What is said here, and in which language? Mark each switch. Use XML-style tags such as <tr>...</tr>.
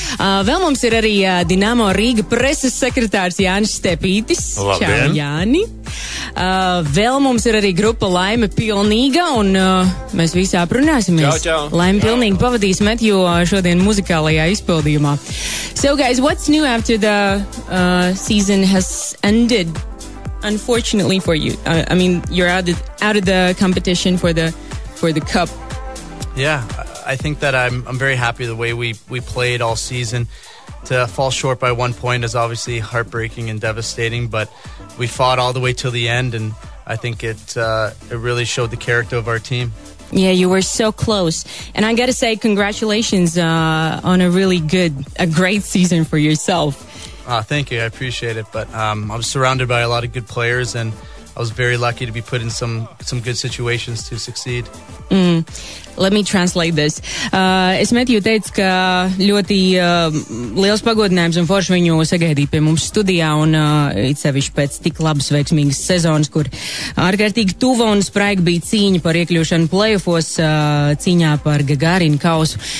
<lv>Vēl mums ir arī Dinamo Rīga preses sekretārs Jānis Stepītis. Labdien. Čau, Jāni. Vēl mums ir arī grupa Laime Pilnīga, un mēs visi aprunāsimies. Čau. Laime Pilnīga pavadīs Mathew šodien muzikālajā izpildījumā.</lv> <en>So guys, what's new after the season has ended? Unfortunately for you, I mean, you're out of the competition for the cup. Yeah, I think that I'm very happy the way we played all season. To fall short by 1 point is obviously heartbreaking and devastating, but we fought all the way till the end, and I think it really showed the character of our team. Yeah, you were so close. And I got to say, congratulations on a great season for yourself. Thank you, I appreciate it. But I was surrounded by a lot of good players, and I was very lucky to be put in some good situations to succeed. Let me translate this.</en> <lv>Es Mathew teicu, ka ļoti liels pagodinājums un forši viņu sagaidīt pie mums studijā, un it sevišķi pēc tik labas veiksmīgas sezonas, kur ārkārtīgi tuva un spraiga bija cīņa par iekļūšanu playoffos, cīņā par Gagarina kausu.</lv>